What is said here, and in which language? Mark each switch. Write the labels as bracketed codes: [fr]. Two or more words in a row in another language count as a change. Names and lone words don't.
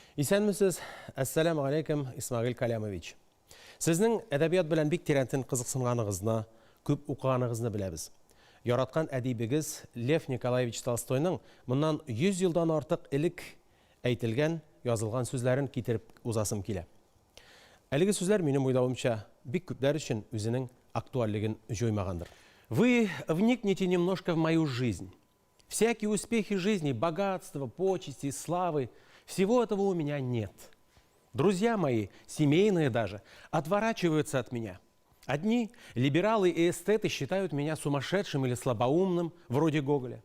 [tt] Исәнмесез, әссәләму алейкум, Исмағил Калямович. Сезнең әдәбият белән бик тирәнтен кызыксынганыгызны, күп укыганыгызны беләбез. Яраткан әдибегез Лев Николаевич Толстойның моннан 100 елдан артык элек әйтелгән, язылган сүзләрен китереп узасым килә. Әлеге сүзләр минем уйлавымча бик күпләр өчен үзенең актуальлыгын җоймагандыр. [ru] Вы вникните немножко в мою жизнь. Всякие успехи жизни, богатство, почести, славы, всего этого у меня нет. Друзья мои, семейные даже, отворачиваются от меня. Одни либералы и эстеты считают меня сумасшедшим или слабоумным, вроде Гоголя.